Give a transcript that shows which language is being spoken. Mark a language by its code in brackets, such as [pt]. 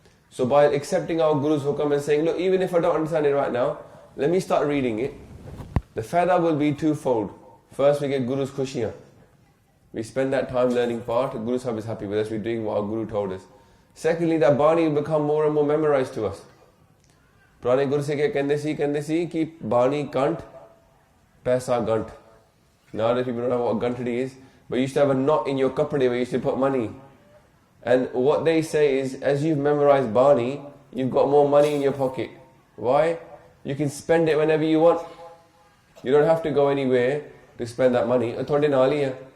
[en] So by accepting our Guru's hukum and saying, look, even if I don't understand it right now, let me start reading it, the faida will be twofold. First, we get Guru's khushiyan. We spend that time learning part, Guru Sahib is happy with us, we're doing what our Guru told us. Secondly, that Bani will become more and more memorized to us. [pa] ਪੁਰਾਣੇ ਗੁਰੂ ਸਿੱਖ ਕਹਿੰਦੇ ਸੀ ਕਿ ਬਾਣੀ ਕੰਠ ਪੈਸਾ ਗੰਠ. [en] Now that people don't know what gantri is, but you used to have a knot in your kapade where you used to put money. And what they say is, as you've memorized Bani, you've got more money in your pocket. Why? You can spend it whenever you want. You don't have to go anywhere to spend that money. [pa] ਤੁਹਾਡੇ ਨਾਲ ਹੀ ਹੈ.